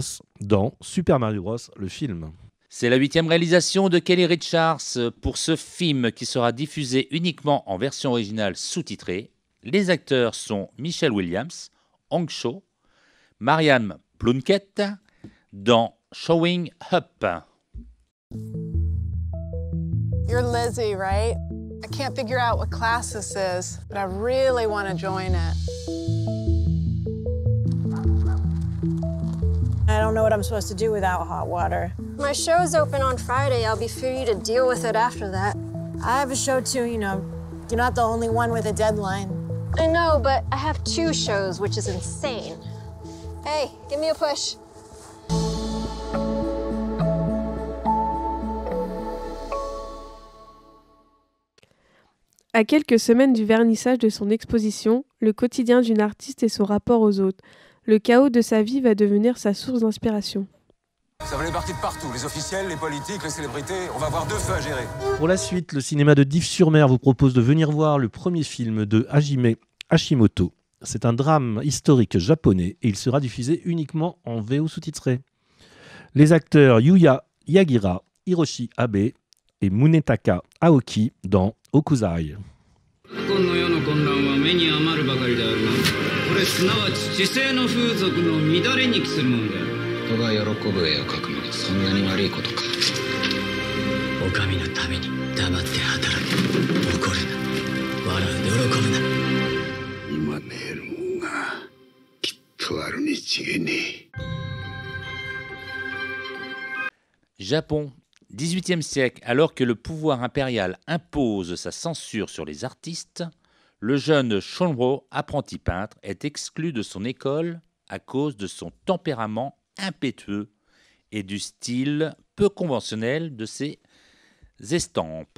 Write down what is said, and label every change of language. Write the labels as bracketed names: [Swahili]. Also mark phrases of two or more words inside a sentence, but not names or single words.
[French] Dans Super Mario Bros. Le film. C'est la 8e réalisation de Kelly Richards pour ce film qui sera diffusé uniquement en version originale sous-titrée. Les acteurs sont Michelle Williams, Hong Cho, Marianne Plunkett dans Showing Up. [English] You're Lizzie, right? I can't figure out what class this is, but I really want to join it. I don't know what I'm supposed to do without hot water. My show's open on Friday. I'll be free to deal with it after that. I have a show too, you know. You're not the only one with a deadline. I know, but I have 2 shows, which is insane. Hey, give me a push. [French] À quelques semaines du vernissage de son exposition, le quotidien d'une artiste et son rapport aux autres, le chaos de sa vie va devenir sa source d'inspiration. Ça va les partir de partout, les officiels, les politiques, les célébrités. On va avoir 2 feux à gérer. Pour la suite, le cinéma de Dives-sur-Mer vous propose de venir voir le premier film de Hajime Hashimoto. C'est un drame historique japonais et il sera diffusé uniquement en VO sous-titré. Les acteurs Yuya Yagira, Hiroshi Abe et Munetaka Aoki dans Okusai. [Japanese] 今の世の混乱は目に余るばかりであるが、これすなわち地政の風俗の乱れに帰するものである。人が喜ぶ絵を描くのがそんなに悪いことか。お上のために黙って働く。怒るな。笑うで喜ぶな。今見えるもんがきっとあるに違えねえ。 [French] Japon, 18e siècle, alors que le pouvoir impérial impose sa censure sur les artistes, le jeune Shunro, apprenti peintre, est exclu de son école à cause de son tempérament impétueux et du style peu conventionnel de ses estampes.